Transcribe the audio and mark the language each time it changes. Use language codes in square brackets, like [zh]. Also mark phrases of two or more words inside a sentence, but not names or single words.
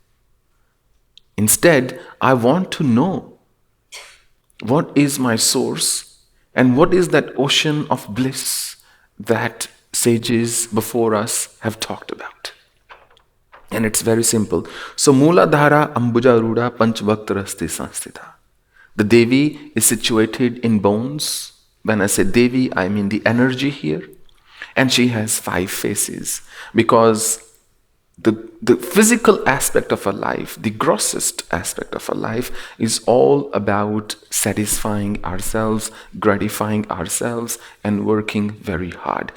[en] Instead, I want to know what is my source and what is that ocean of bliss that sages before us have talked about. And it's very simple. So, [sa] Mooladhara ambuja ruda panchbhaktarasti sanstita. [en] The Devi is situated in bones. When I say Devi, I mean the energy here. And she has 5 faces. Because the physical aspect of her life, the grossest aspect of her life, is all about satisfying ourselves, gratifying ourselves, and working very hard.